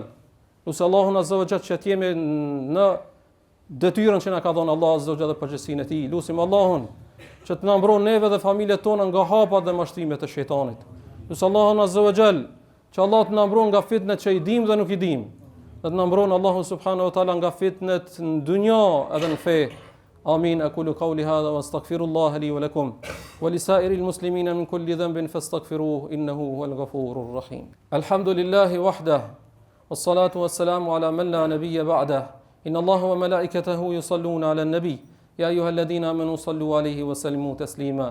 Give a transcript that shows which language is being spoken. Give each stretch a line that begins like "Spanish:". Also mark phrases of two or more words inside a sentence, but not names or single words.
Albanian: Lusë Allahun
Arabic: عز وجل
Albanian: që të jemi në detyrën që na ka dhënë Allah
Arabic: عز وجل
Albanian: dhe përgjegjësinë e tij. Lusim Allahun që të na mbron neve dhe familjet tona nga hapat dhe mashtrimet e shejtanit. Lusë Allahun
Arabic: عز وجل
Albanian: që Allah të na mbron nga fitnet që i dim dhe nuk i dim, dhe të na mbron Allahu
Arabic: سبحانه وتعالى
Albanian: nga fitnet në dunja edhe në fe.
Arabic: آمين. أقول قولي هذا وأستغفر الله لي ولكم ولسائر المسلمين من كل ذنب فاستغفروه إنه هو الغفور الرحيم. الحمد لله وحده والصلاة والسلام على من لا نبي بعده. إن الله وملائكته يصلون على النبي يا أيها الذين آمنوا صلوا عليه وسلموا تسليما.